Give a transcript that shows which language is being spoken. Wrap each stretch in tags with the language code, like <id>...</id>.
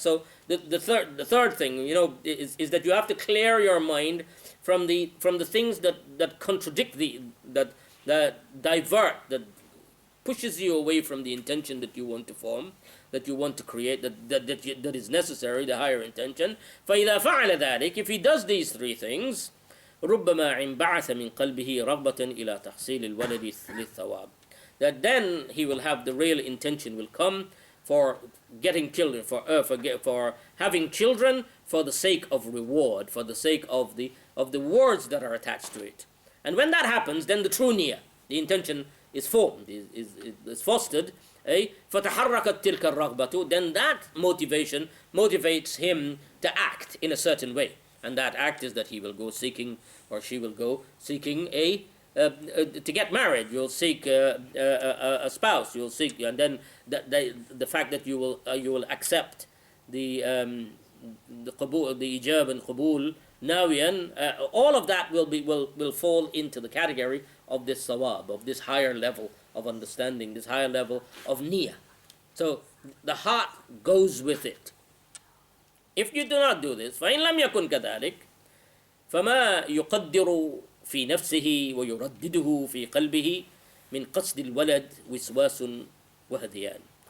<en>So the third thing, is that you have to clear your mind from the things that contradict that divert, that pushes you away from the intention that you want to form, that you want to create, that is necessary, the higher intention.</en> <ar>فإذا فعل ذلك,</ar> <en>if he does these 3 things,</en> <ar>ربما انبعث من قلبه رغبة إلى تحصيل الولد للثواب.</ar> <en>That then he will have the real intention will come for getting children, for having children for the sake of reward, for the sake of the words that are attached to it. And when that happens, then the true niyyah, the intention is formed, is fostered.</en> <ar>فَتَحَرَّكَتْ تِلْكَ الرَّغْبَةُ.</ar> <en>Then that motivation motivates him to act in a certain way. And that act is that he will go seeking, or she will go seeking to get married. You'll seek a spouse. You'll seek, and then the fact that you will accept the qabul, the ijab and qabul nawiyan, all of that will fall into the category of this sawab, of this higher level of understanding, this higher level of niyyah. So the heart goes with it. If you do not do this,</en> <ar>فإن لم يكن كذلك فما يقدر في نفسه ويردده في قلبه من قصد الولد وسواس وهذيان.</ar>